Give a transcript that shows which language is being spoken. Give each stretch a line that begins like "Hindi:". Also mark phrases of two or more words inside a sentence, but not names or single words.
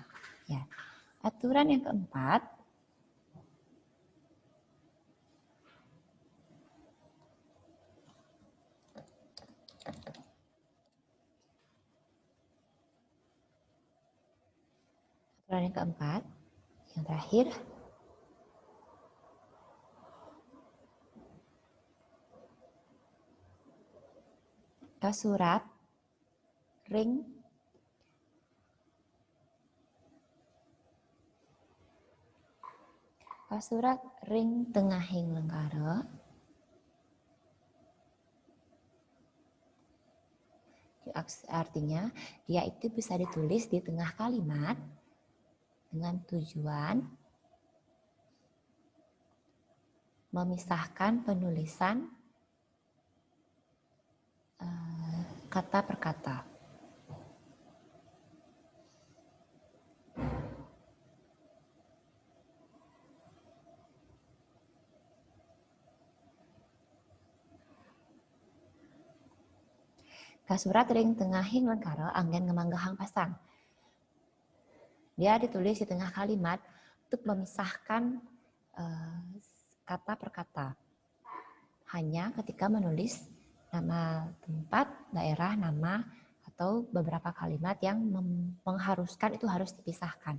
Indonesian: Ya. Aturan yang keempat. Aturan yang keempat. Yang terakhir.
Balinese: Kasurat ring tengahing lengkara
Indonesian: artinya dia itu bisa ditulis di tengah kalimat dengan tujuan memisahkan penulisan kata per kata.
Balinese: Kasurat ring tengahing lengkara anggen ngemanggahang pasang.
Indonesian: Dia ditulis di tengah kalimat untuk memisahkan kata per kata. Hanya ketika menulis nama tempat, daerah, nama, atau beberapa kalimat yang mengharuskan itu harus dipisahkan.